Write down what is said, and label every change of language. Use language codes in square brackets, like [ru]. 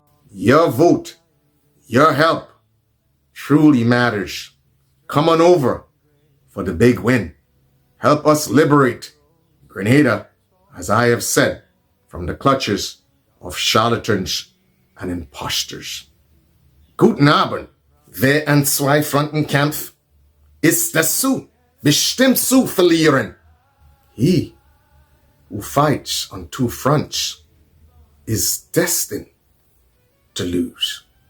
[en] Your vote, your help truly matters. Come on over for the big win. Help us liberate Grenada, as I have said, from the clutches of charlatans and imposters. [de] Guten Abend. Wer an zwei Fronten kämpft, ist dazu bestimmt zu verlieren. [en] He who fights on two fronts is destined to lose.